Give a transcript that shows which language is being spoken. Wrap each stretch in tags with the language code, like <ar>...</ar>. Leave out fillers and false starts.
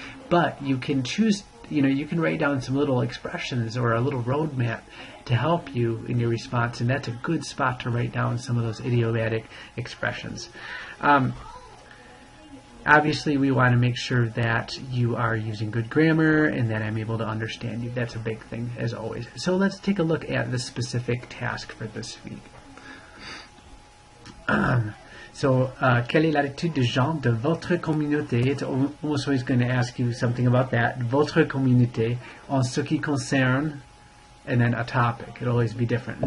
<en>But you can choose, you can write down some little expressions or a little roadmap to help you in your response, and that's a good spot to write down some of those idiomatic expressions. Obviously, we want to make sure that you are using good grammar and that I'm able to understand you. That's a big thing, as always. So let's take a look at the specific task for this week.</en> <fr>Quelle est l'attitude de genre de votre communauté?</fr> <en>It's also going to ask you something about that.</en> <fr>Votre communauté en ce qui concerne,</fr> <en>and then a topic. It'll always be different.</en>